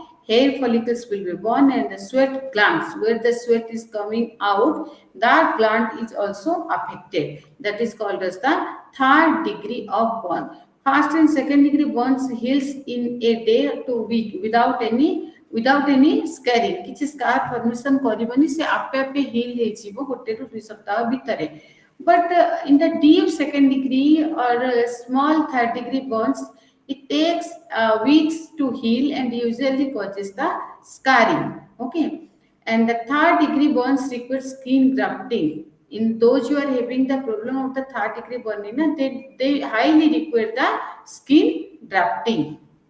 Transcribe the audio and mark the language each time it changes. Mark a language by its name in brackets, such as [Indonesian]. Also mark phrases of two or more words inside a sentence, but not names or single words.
[English] Hair follicles will be born, and the sweat glands, where the sweat is coming out, that gland is also affected. That is called as the third degree of burn. First and second degree burns heals in a day to week without any scarring. [Odia] କିଛି [English] scar formation [Odia] କରିବନି, ସେ ଆପେ ଆପେ heal ହେଇଯିବ ଗୋଟେ ରୁ ଦୁଇ ସପ୍ତାହ ଭିତରେ. [English] But in the deep second degree or small third degree burns, it takes weeks to heal and usually causes the scarring. Okay, and the third degree burns require skin grafting. In those who are having the problem of the third degree burning, they highly require the skin grafting.